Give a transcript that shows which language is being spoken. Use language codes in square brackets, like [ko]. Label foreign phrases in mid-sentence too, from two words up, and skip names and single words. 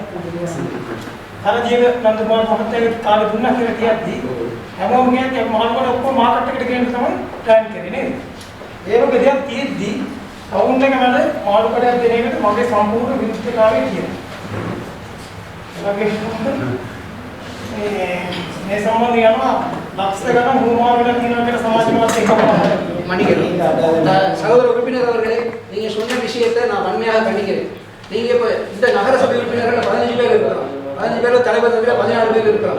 [si] කරජියක නන්දකුමාර මහත්තයාගේ කාලේ දුන්නා කියලා කියද්දි හැමෝම කියන්නේ මාල්කොට ඔක්කොම මාකට් එකට ගේන්න තමයි ප්ලෑන් කරේ නේද? ඒ වගේ දෙයක් තියෙද්දි ටවුන් එක මැද මාල්කොටයක් දෙන එකට මගේ සම්පූර්ණ විරුද්ධතාවය තියෙනවා. මේ සම්බන්ධය යනවා ලක්ෂ ගණන් හුමාර වෙලා තියෙනවා කියලා සමාජ මාධ්‍ය එකම [ta] சகோதர உறுப்பினர் அவர்களே, நீங்கள் சொன்ன விஷயத்தை நான் வன்மையாக கண்டிக்கிறேன். நீங்கள் இப்போ இந்த நகரசபை உறுப்பினர்கள் 15 பேர் இருக்கிறோம், 15 பேர் தலைவர் 14 பேர் இருக்கிறோம்.